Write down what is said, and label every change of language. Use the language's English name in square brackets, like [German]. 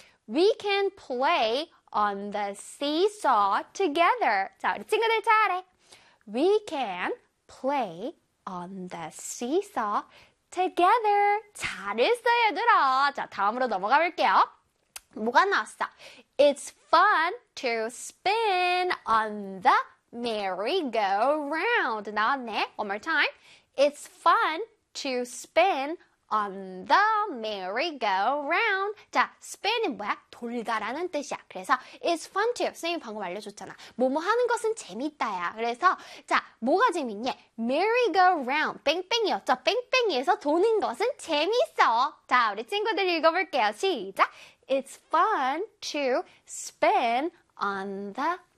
[English] We can play on the seesaw together. [Korean] 자, 우리 친구들 잘해. [English] We can play on the seesaw together. [Korean] 잘했어요, 얘들아. 자, 다음으로 넘어가 볼게요. 뭐가 나왔어? [English] It's fun to spin on the merry-go-round. [Korean] 나왔네. [English] One more time. It's fun to spin on the merry-go-round. [Korean] 자, spin은 뭐야? 돌다라는 뜻이야. 그래서 [English] it's fun to. [Korean] 선생님이 방금 알려줬잖아. 뭐뭐 하는 것은 재밌다야. 그래서 자, 뭐가 재밌냐? merry-go-round. 뺑뺑이였죠? 뺑뺑이에서 도는 것은 재밌어. 자, 우리 친구들 읽어볼게요. 시작! [English] It's fun to spin on the